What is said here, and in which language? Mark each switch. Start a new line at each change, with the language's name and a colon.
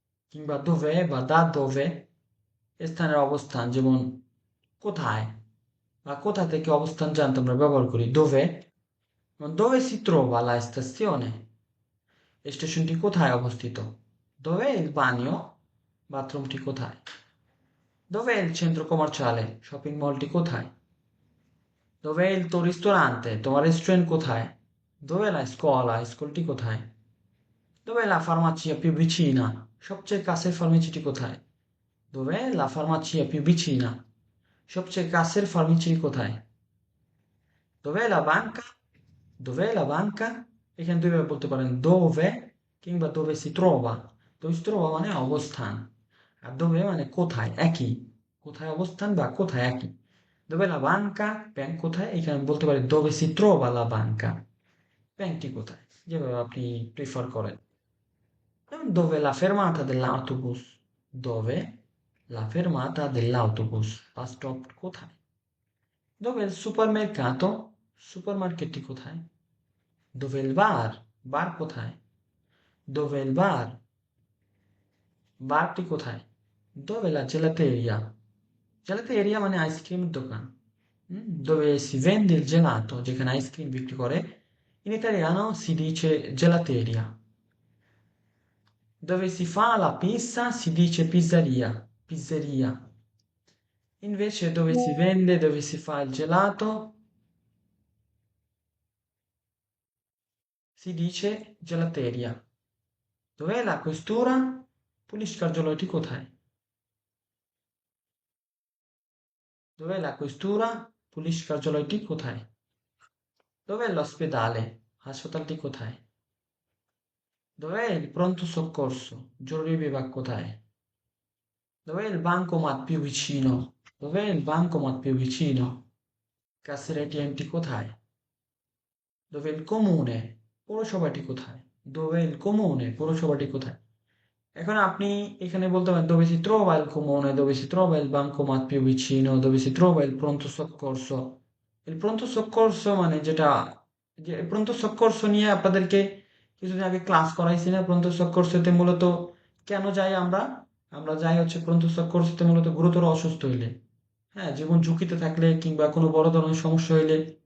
Bangla: কিংবা dov'è বা da dove স্থানের অবস্থান, যেমন কোথায় বা কোথা থেকে অবস্থান জানতে আমরা ব্যবহার করি dove।
Italian: Dove si trova la stazione?
Bangla: স্টেশনটি কোথায় অবস্থিত?
Italian: Dov'è il bagno?
Bangla: বাথরুমটি কোথায়?
Italian: Dov'è il centro commerciale?
Bangla: Shopping মলটি কোথায়?
Italian: Dov'è il tuo ristorante?
Bangla: তোমার রেস্টুরেন্ট কোথায়?
Italian: Dov'è la scuola?
Bangla: স্কুলটি কোথায়?
Italian: Dov'è la farmacia più vicina?
Bangla: সবচেয়ে কাছের ফার্মেসিটি কোথায়?
Italian: Dov'è la farmacia più vicina?
Bangla: সবচেয়ে কাছের ফার্মেসিটি কোথায়?
Italian: Dov'è la banca? Dov'è la banca?
Bangla: এখানে দুইভাবে বলতে পারেন dove কিংবা dove si trova। dove si trova মানে অবস্থান, আর dove মানে কোথায়, একই। কোথায় অবস্থান বা কোথায় একই।
Italian: Dov'è la banca?
Bangla: ব্যাংক কোথায়? এখানে বলতে পারি
Italian: dove si trova la banca।
Bangla: ব্যাংকটি কোথায়, যেভাবে আপনি প্রিফার করেন।
Italian: যেমন dove la fermata dell'autobus? Dove la fermata dell'autobus?
Bangla: Bus stop কোথায়?
Italian: Dove il supermercato?
Bangla: সুপারমার্কেটটি কোথায়?
Italian: Dove il bar?
Bangla: বার কোথায়?
Italian: Dove il bar?
Bangla: বারটি কোথায়?
Italian: Dove la gelateria?
Bangla: Gelateria মানে আইসক্রিমের দোকান।
Italian: Dove si vende il gelato?
Bangla: যেখানে আইসক্রিম বিক্রি করে।
Italian: In italiano si dice gelateria. Dove si fa la pizza si dice pizzeria. Pizzeria. Invece dove si vende, dove si fa il gelato si dice gelateria. Dov'è la questura?
Bangla: Police কার্যালয়টি কোথায়?
Italian: Dov'è la questura?
Bangla: Police কার্যালয়টি কোথায়?
Italian: Dov'è l'ospedale?
Bangla: হাসপাতালটি কোথায়?
Italian: Dov'è il pronto soccorso?
Bangla: জরুরি বিভাগ কোথায়?
Italian: Dov'è il bancomat più vicino? Dov'è il bancomat più vicino? Cassiera ATM কোথায়? Dov'è il comune?
Bangla: পৌরসভাটি কোথায়?
Italian: Dov'è il comune? পৌরসভাটি কোথায়?
Bangla: এখন আপনি এখানে বলতে পারেন
Italian: dove si trova il comune, dove si trova il bancomat più vicino, dove si trova il pronto soccorso.
Bangla: Il pronto soccorso মানে যেটা যে pronto soccorso নিয়ে আপনাদেরকে কিছুদিন আগে ক্লাস করাইছি না pronto soccorsoতে মূলত কেন যাই আমরা আমরা যাই হচ্ছে pronto soccorsoতে মূলত গুরুতর অসুস্থ হইলে হ্যাঁ জীবন ঝুঁকিতে থাকলে কিংবা কোনো বড় ধরনের সমস্যা হইলে